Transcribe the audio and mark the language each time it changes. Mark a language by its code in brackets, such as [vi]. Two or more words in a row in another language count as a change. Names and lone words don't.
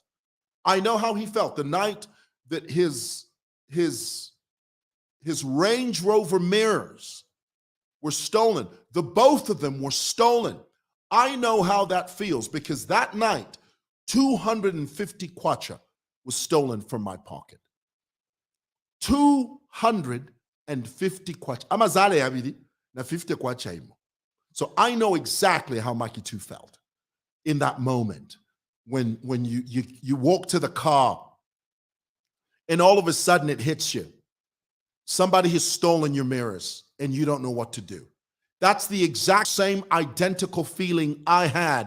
[en] I know how he felt the night that his Range Rover mirrors were stolen. The both of them were stolen. I know how that feels because that night, 250 kwacha was stolen from my pocket. 250 kwacha. [bem] Amazale abidi na 50 kwacha imo. [en] So I know exactly how Makitu felt in that moment when you walk to the car and all of a sudden it hits you. Somebody has stolen your mirrors and you don't know what to do. That's the exact same identical feeling I had.